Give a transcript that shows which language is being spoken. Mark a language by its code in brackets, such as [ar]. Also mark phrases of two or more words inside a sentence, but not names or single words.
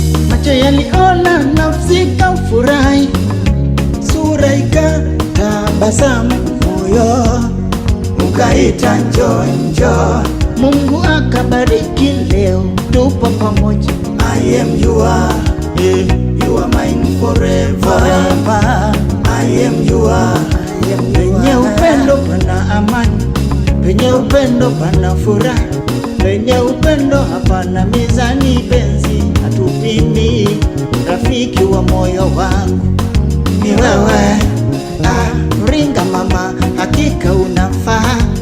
[sw] Macho yaliona, nafsi kafurahi, sura ikatabasamu, moyo ukaita njoo, njoo. Mungu akabariki, leo tupo pamoja. [en] I am your, eh, you are mine forever. Forever. I am your, I am your. [sw] Penye upendo pana amani, penye upendo pana furaha, penye upendo hapana mizani. Penzi hatupimi, rafiki wa moyo wangu ni wewe. Ah, ringa mama, hakika unafaa.